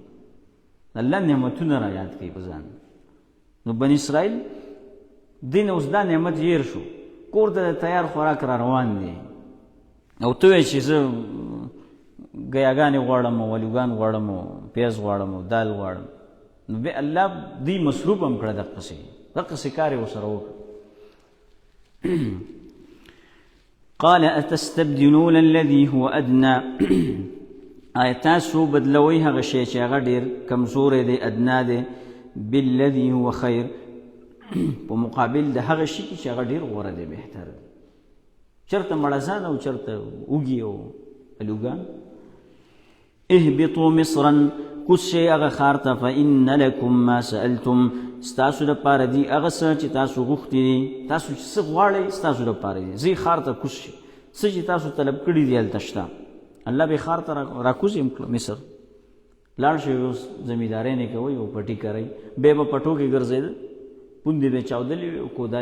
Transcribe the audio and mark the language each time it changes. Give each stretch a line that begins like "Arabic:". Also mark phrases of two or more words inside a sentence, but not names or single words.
Pashto: الله نعمتونه را یاد کوي په ځان. نو بني اسرائیل دین اوس دا نعمت هېر شو کور ته د تیار خوراک را روان دی او ته وایې چې زه ګیاګانې غواړم او الوګان غواړم او پیاز غواړم او دال غواړم نو بیا الله دوی مصروف هم کړه دقسې کار یې ورسره وکړه.
Arabic: قال اتستبدلون الذي هو ادنى
Pashto: آیا تاسو بدلوئ هغه شی چې هغه ډېر کمزوری دی ادنا دی
Arabic: بالذي هو خیر
Pashto: په مقابل د هغه شي چې هغه ډېر غوره دی بهتر دی چېرته مړزان او چېرته اوږې او الوګان.
Arabic: اهبطوا مصرا
Pashto: کوز شئ هغه ښار ته
Arabic: فإن لکم ما سألتم
Pashto: ستاسو دپاره دي هغه څه چې تاسو غوښتي دي تاسو چې څه غواړئ ستاسو دپاره دي ځئ ښار ته کوز شئ څه چې تاسو طلب کړي دي هلته شته. الله به ښار ته راکوز یې کړو مصر لاړ شئ اوس زمیندارۍ کوئ او پټي کوئ بیا به پټو کې ګرځېده پوندې به چاودلې وي او